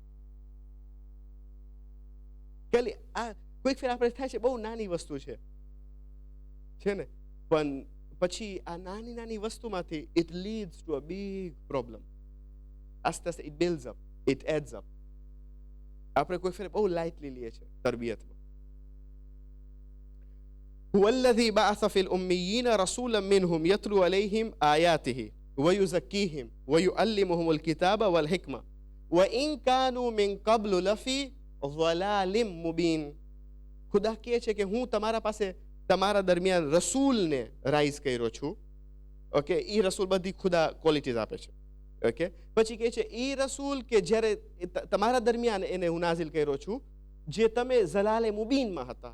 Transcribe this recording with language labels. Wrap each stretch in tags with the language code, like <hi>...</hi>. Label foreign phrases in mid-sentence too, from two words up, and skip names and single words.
<gu>ખાલી આ કોઈક ફેર આપણે થાય છે, બહુ નાની વસ્તુ છે ને, પણ પછી આ નાની વસ્તુમાંથી</gu> <en>it leads to a big problem.</en> <gu>આસ્તે આસ્તે</gu> <en>it builds up, it adds up.</en> <gu>આપણે કોઈ ફેર બહુ લાઇટલી લઈએ છીએ તરબિયતમાં.</gu> <ar>هو الذي بعث في الأميين رسولا منهم يتلو عليهم آياته ويزكيهم ويعلمهم الكتاب والحكمة وإن كانوا من قبل لفي ضلال مبين.</ar> <gu>ખુદા કહે છે કે હું તમારા પાસે તમારા દરમિયાન રસૂલને રાઈઝ કર્યો છું. ઓકે, એ રસૂલ બધી ખુદા ક્વોલિટીઝ આપે છે. ઓકે, પછી કહે છે એ રસૂલ કે જ્યારે તમારા દરમિયાન એને હું નાઝિલ કર્યો છું, જે તમે ઝલાલે મુબીનમાં હતા.</gu>